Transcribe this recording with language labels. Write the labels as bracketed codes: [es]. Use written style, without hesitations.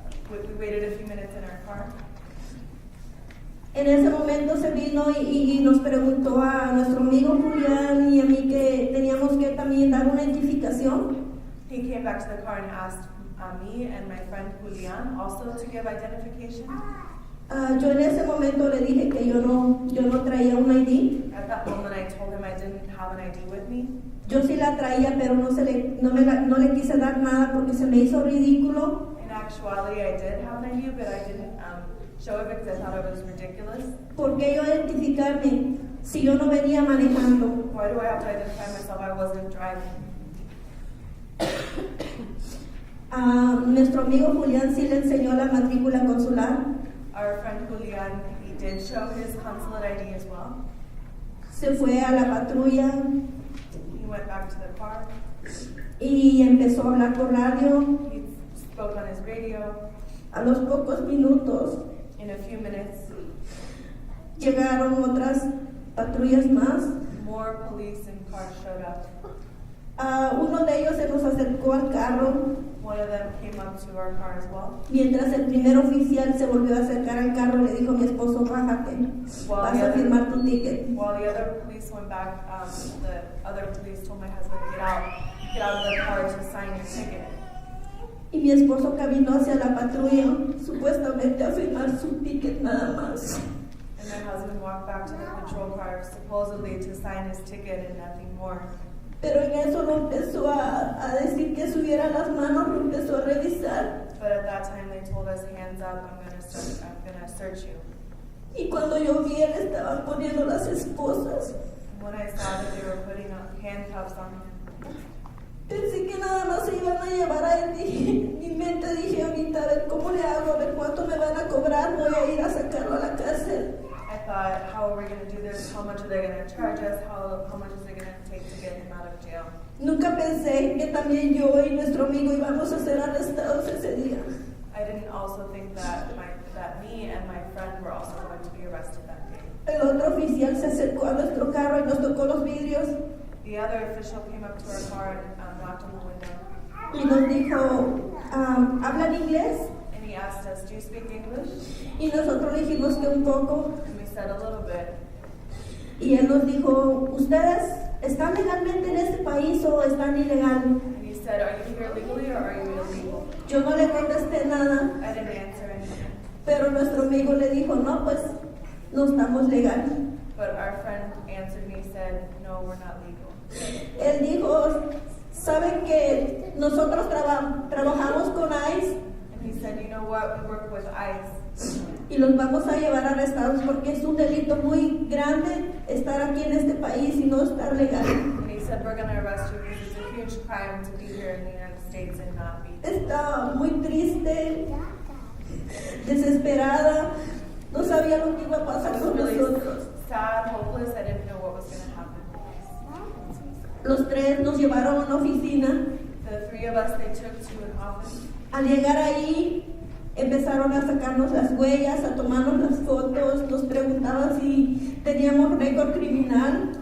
[en] We waited a few minutes in our car. [es] En ese momento se vino y nos preguntó a nuestro amigo Julián y a mí que teníamos que también dar una identificación. [en] He came back to the car and asked me and my friend Julian also to give identification. [es] Yo en ese momento le dije que yo no traía un ID. [en] At that moment, I told him I didn't have an ID with me. [es] Yo sí la traía, pero no le quise dar nada porque se me hizo ridículo. [en] In actuality, I did have an ID, but I didn't show it because I thought it was ridiculous. [es] ¿Por qué yo identificarme si yo no venía manejando? [en] Why do I have to identify myself? I wasn't driving. [es] Nuestro amigo Julián sí le enseñó la matrícula consular. [en] Our friend Julian, he did show his consulate ID as well. [es] Se fue a la patrulla [en] He went back to the car. [es] y empezó a hablar por radio. [en] He spoke on his radio. [es] A los pocos minutos [en] In a few minutes, [es] llegaron otras patrullas más. [en] more police and cars showed up. [es] Uno de ellos se nos acercó al carro, [en] One of them came up to our car as well. [es] mientras el primer oficial se volvió a acercar al carro. Le dijo a mi esposo: bájate, vas a firmar tu ticket. [en] While the other police went back, the other police told my husband, get out of the car to sign your ticket. [es] Y mi esposo caminó hacia la patrulla, supuestamente a firmar su ticket nada más. [en] And my husband walked back to the patrol car, supposedly to sign his ticket and nothing more. [es] Pero en eso lo empezó a decir que subiera las manos, lo empezó a revisar. [en] But at that time, they told us, hands up, I'm gonna search you. [es] Y cuando yo vi, él estaban poniendo las esposas. [en] When I saw that they were putting handcuffs on him, [es] Pensé que nada más se iban a llevar a él. En mi mente dije: ahorita, a ver cómo le hago, a ver cuánto me van a cobrar, voy a ir a sacarlo a la cárcel. [en] I thought, how are we going to do this? How much are they going to charge us? How much is it going to take to get him out of jail? [es] Nunca pensé que también yo y nuestro amigo íbamos a ser arrestados ese día. [en] I didn't also think that me and my friend were also going to be arrested that day. [es] El otro oficial se acercó a nuestro carro y nos tocó los vidrios [en] The other official came up to our car and knocked on the window. [es] y nos dijo: ¿hablan inglés? [en] And he asked us, do you speak English? [es] Y nosotros le dijimos que un poco. [en] And we said a little bit. [es] Y él nos dijo: ¿ustedes están legalmente en este país o están ilegal? [en] And he said, are you here legally or are you illegal? [es] Yo no le contesté nada, [en] I didn't answer anything. [es] pero nuestro amigo le dijo: no, pues no estamos legal. [en] But our friend answered me, said, no, we're not legal. [es] Él dijo, ¿saben que nosotros trabajamos con ICE [en] And he said, you know what, we work with ICE. [es] y los vamos a llevar arrestados porque es un delito muy grande estar aquí en este país y no estar legal? [en] And he said, we're going to arrest you because it's a huge crime to be here in the United States and not be. [es] Estaba muy triste, desesperada, no sabía lo que iba a pasar [en] I was [es] con [en] really [es] nosotros. [en] sad, hopeless. I didn't know what was going to happen. [es] Los tres nos llevaron a una oficina. [en] The three of us, they took to an office. [es] Al llegar ahí, empezaron a sacarnos las huellas, a tomarnos las fotos, nos preguntaban si teníamos récord criminal.